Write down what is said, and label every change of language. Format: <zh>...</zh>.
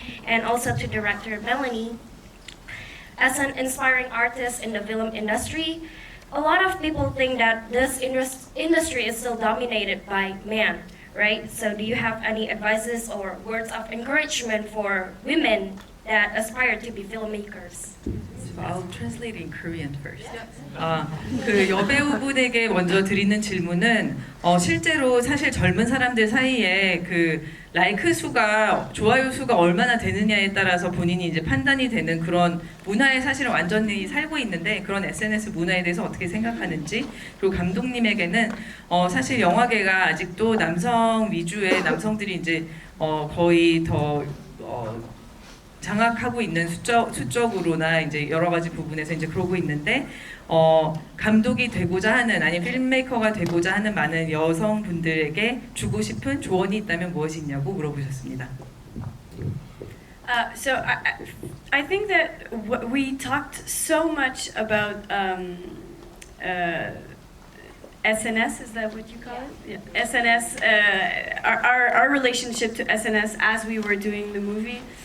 <en>And also to director Melanie. As an inspiring artist in the film industry, a lot of people think that this industry is still dominated by men, right? So do you have any advices or words of encouragement for women that aspire to be filmmakers? So I'll translate in Korean first.</en> <ko>그 여배우분에게 먼저 드리는 질문은 실제로 사실 젊은 사람들 사이에 그 라이크 수가 좋아요 수가 얼마나 되느냐에 따라서 본인이 이제 판단이 되는 그런 문화에 사실은 완전히 살고 있는데 그런 SNS 문화에 대해서 어떻게 생각하는지 그리고 감독님에게는 사실 영화계가 아직도 남성 위주의 남성들이 이제 거의 더 장악하고 있는 수적으로나 이제 여러 가지 부분에서 이제 그러고 있는데 감독이 되고자 하는 아니면 필메이커가 되고자 하는 많은 여성분들에게 주고 싶은 조언이 있다면 무엇이냐고 물어보셨습니다.</ko> <en>So I think that we talked so much about SNS, is that what you call it? Yeah. SNS, our relationship to SNS as we were doing the movie.</en>